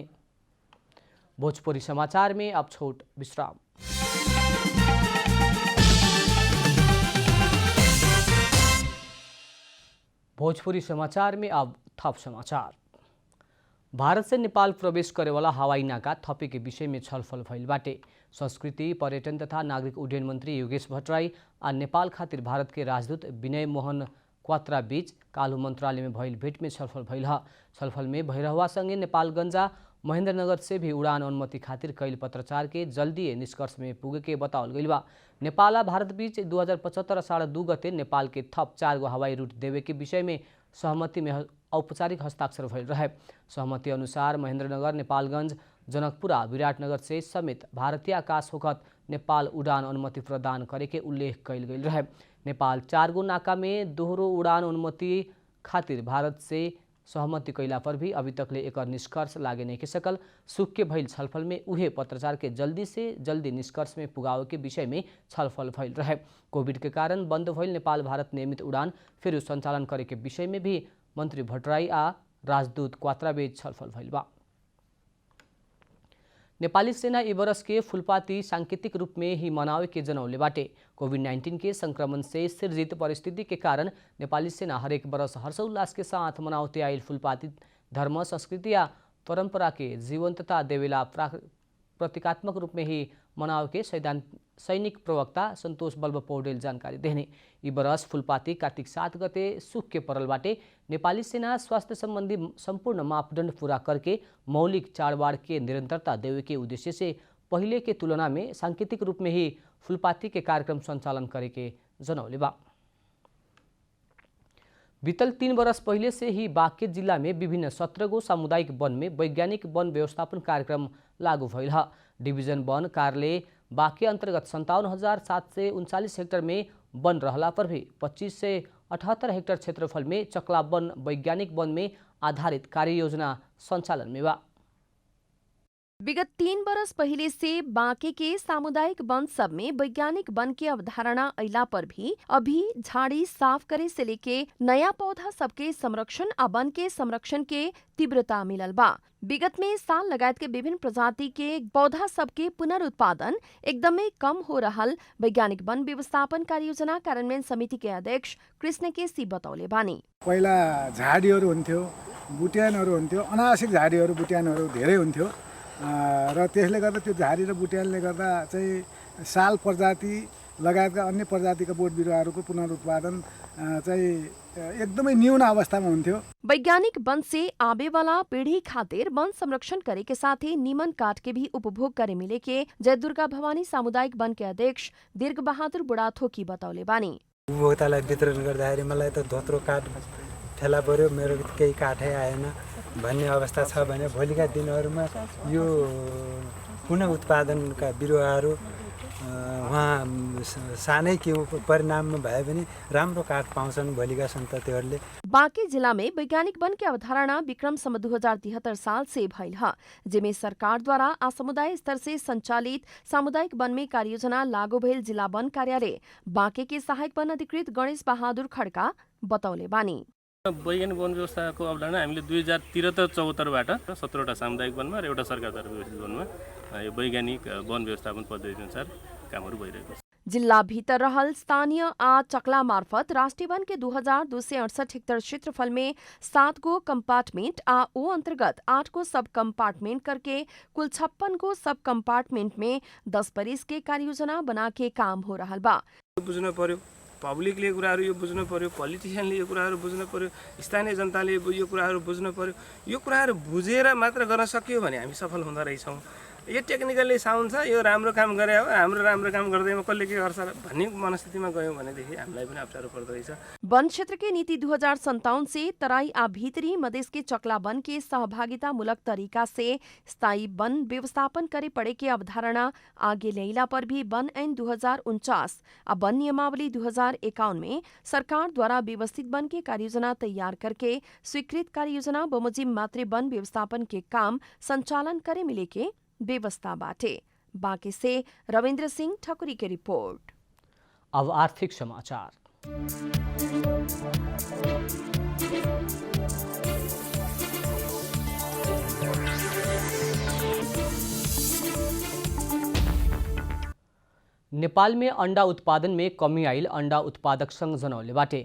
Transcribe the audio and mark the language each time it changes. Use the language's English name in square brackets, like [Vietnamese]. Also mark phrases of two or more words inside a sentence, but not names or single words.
[Bhojpuri] भोजपुरी समाचार में अब छोट विश्राम। भोजपुरी समाचार में अब थप समाचार। भारत से नेपाल प्रवेश करेवाला हवाई नाका थपे के विषय में छलफल भइल बाटे। संस्कृति पर्यटन तथा नागरिक उड्डयन मंत्री योगेश भट्टराई आ नेपाल खातिर भारत के राजदूत विनय मोहन क्वात्रा बीच काल्हु मंत्रालय में भइल भेट में छलफल भइल ह। छलफल में भैरहवा संगे नेपालगंजा महेंद्रनगर से भी उड़ान अनुमति खातिर कैल पत्रचार के जल्दी निष्कर्ष में पुगे के बताओल गइल बा। नेपाल आ भारत बीच 2075 अषाढ़ 2 गते नेपाल के थप 4 गो हवाई रूट देवे के विषय में सहमति में औपचारिक हस्ताक्षर भइल रहे। सहमति अनुसार महेंद्रनगर नेपालगंज जनकपुरा विराटनगर से समेत भारतीय आकाश होखत नेपाल उड़ान अनुमति प्रदान करे के उल्लेख कैल गइल रहे। नेपाल 4 गो नाका में दोहरो उड़ान अनुमति खातिर भारत से सहमति कैला पर भी अभी तकले एकर निष्कर्ष लागे नहीं के सकल। सुख के भइल छलफल में उहे पत्रचार के जल्दी से जल्दी निष्कर्ष में पुगावे के विषय में छलफल भइल रहे। कोविड के कारण बंद भइल नेपाल भारत नियमित उड़ान फिर संचालन करे के विषय में भी मंत्री भट्टराई आ राजदूत क्वात्रा बीच छलफल भइल बा। नेपाली सेना ई बरस के फुलपाती सांकेतिक रूप में ही मनावे के जनौले बाटे। कोविड-19 के संक्रमण से सृजित परिस्थिति के कारण नेपाली सेना हरेक बरस हर्षोल्लास के साथ मनावते आयल फुलपाती धर्म संस्कृति या परंपरा के जीवंतता देवेला प्रतीकात्मक रूप में ही मनावे के सैनिक प्रवक्ता संतोष बल्ब पौडेल जानकारी देने। ई बरस फुलपाती कार्तिक 7 गते सुख के परल बाटे। नेपाली सेना स्वास्थ्य संबंधी संपूर्ण मापदंड पूरा करके मौलिक चाडबाड़ के निरंतरता देवे के उद्देश्य से पहले के तुलना में सांकेतिक रूप में ही फुलपाती के कार्यक्रम संचालन करे के जनौले बा। बीतल 3 वर्ष पहले से ही बाँके जिला में विभिन्न 17 गो सामुदायिक वन में वैज्ञानिक वन व्यवस्थापन कार्यक्रम लागू भइल ह। डिभिजन वन कार्यालय बाँके अंतर्गत 57,739 हेक्टर में वन रहला पर भी 25 से 78 हेक्टर क्षेत्रफल में चकला वन वैज्ञानिक वन में आधारित कार्य योजना संचालन में बा। विगत 3 वर्ष पहले से बाँके के सामुदायिक वन सब में वैज्ञानिक वन की अवधारणा अइला पर भी अभी झाड़ी साफ करे से लेके नया पौधा सबके संरक्षण आ वन के संरक्षण के तीव्रता मिलल बा। विगत में साल लगायत के विभिन्न प्रजाति के पौधा सबके पुनरुत्पादन एकदमै कम हो रहल वैज्ञानिक वन व्यवस्थापन कार्ययोजना कार्यान्वयन समिति के अध्यक्ष कृष्ण केसी बतौले बानी। [Nepali] पहिला झाडीहरू हुन्थ्यो, बुट्यानहरू हुन्थ्यो, अनावश्यक झाडीहरू बुट्यानहरू धेरै हुन्थ्यो र त्यसले गर्दा त्यो झाडी र बुट्यानले गर्दा चाहिँ साल प्रजाति लगायतका अन्य प्रजातिका बोट बिरुवाहरूको पुनरुत्पादन चाहिँ एकदमै न्यून अवस्थामा हुन्थ्यो। [Bhojpuri] वैज्ञानिक वन से आवे वाला पीढ़ी खातिर वन संरक्षण करे के साथ ही नीमन काठ के भी उपभोग करे मिले के जय दुर्गा भवानी सामुदायिक वन के अध्यक्ष दीर्घ बहादुर बुढाथोकी बतौले बानी। [Nepali] उपभोक्तालाई वितरण गर्दाखेरि मलाई त धोत्रो काठ फेला पर्यो, मेरो केही काठै आएन भन्ने अवस्था छ भने भोलिका दिनहरूमा यो पुनः उत्पादनका बिरुवाहरू वहाँ सानै के परिणाममा भए पनि राम्रो काठ पाउँछन् भोलिका सन्ततिहरूले। [Bhojpuri] बाँके जिला में वैज्ञानिक वन की अवधारणा विक्रम सम्वत 2073 साल से भइल ह, जिसमें सरकार द्वारा आ समुदाय स्तर से संचालित सामुदायिक वन में कार्ययोजना लागू भइल जिला वन कार्यालय बाँके के सहायक वन अधिकृत गणेश बहादुर खड्का बतौले बानी। [Nepali] वैज्ञानिक वन व्यवस्थाको अवधारणा हामीले 2073-74बाट 17वटा सामुदायिक वनमा र एउटा सरकारद्वारा व्यवस्थित वनमा यो वैज्ञानिक वन व्यवस्थापन पद्धति अनुसार कामहरू भइरहेको छ। [Bhojpuri] जिल्ला भीतर रहल स्थानीय आ चकला मार्फत राष्ट्रीय वन के 2268 हेक्टर क्षेत्रफल में 7 गो कंपार्टमेंट आ ओ अंतर्गत 8 गो [English] sub compartment [Bhojpuri] करके कुल 56 गो [English] sub compartment [Bhojpuri] में 10 परिस के कार्ययोजना बना के काम हो रहा बा। [Nepali] बुझ्नु पर्यो, पब्लिकले यो कुराहरू यो बुझ्नु पर्यो, पोलिटिशियनले यो कुराहरू बुझ्नु पर्यो, स्थानीय जनताले यो कुराहरू बुझ्नु पर्यो। यो कुराहरू बुझेर मात्र गर्न सकियो भने हामी सफल हुँदा रहेछौँ। यो [English] technically sound [Nepali] छ, यो राम्रो काम गरे हो, हाम्रो राम्रो काम गर्दैमा कसले के गर्छ भन्ने मनस्थितिमा गयौँ भनेदेखि हामीलाई पनि अप्ठ्यारो पर्दो रहेछ। [Bhojpuri] वन क्षेत्र के नीति 2057 से तराई आ भीतरी मधेश के चकला वन के सहभागिता मूलक तरीका से स्थायी वन व्यवस्थापन करे पड़े के अवधारणा आगे लैला पर भी वन ऐन 2049 आ वन नियमावली 2051 में सरकार द्वारा व्यवस्थित वन के कार्ययोजना तैयार करके स्वीकृत कार्ययोजना बमोजिम मात्रे वन व्यवस्थापन के काम संचालन करे मिले के व्यवस्था बाटे। बांके से रविन्द्र सिंह ठकुरी की रिपोर्ट। अब आर्थिक समाचार। नेपाल में अंडा उत्पादन में कमी आइल अंडा उत्पादक संघ जनौले बाटे।